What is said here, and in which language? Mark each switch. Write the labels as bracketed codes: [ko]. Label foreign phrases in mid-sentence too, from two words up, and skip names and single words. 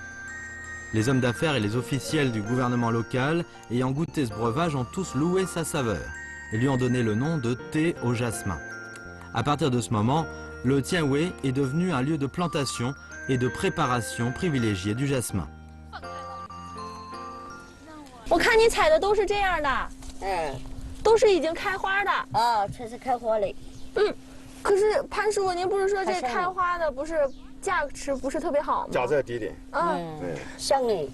[fr] Les hommes d'affaires et les officiels du gouvernement local ayant goûté ce breuvage ont tous loué sa saveur et lui ont donné le nom de thé au jasmin. À partir de ce moment, le Tienwei est devenu un lieu de plantation et de préparation privilégié du jasmin. [zh] 我看你采的都是这样的，都是已经开花的。啊，全是开花的。可是潘师傅，您不是说这开花的不是？价值不是特别好吗？价格低点。香呢？